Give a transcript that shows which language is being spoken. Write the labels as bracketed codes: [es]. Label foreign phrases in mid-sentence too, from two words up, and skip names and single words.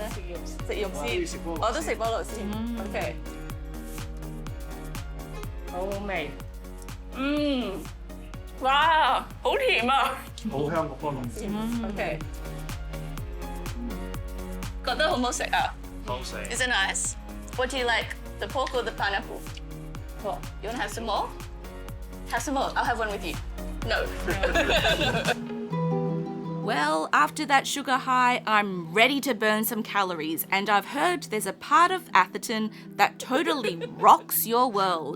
[yue] 食肉先。我都食菠蘿先。OK。好好味。哇，好甜啊！好香個菠蘿。OK。覺得好唔好食啊？ [en] 好食。Is it nice? What do you like? The pork or the pineapple? Cool. You want to have some more? Have some more. I'll have one with you. No. Well, after that sugar high, I'm ready to burn some calories, and I've heard there's a part of Atherton that totally rocks your world.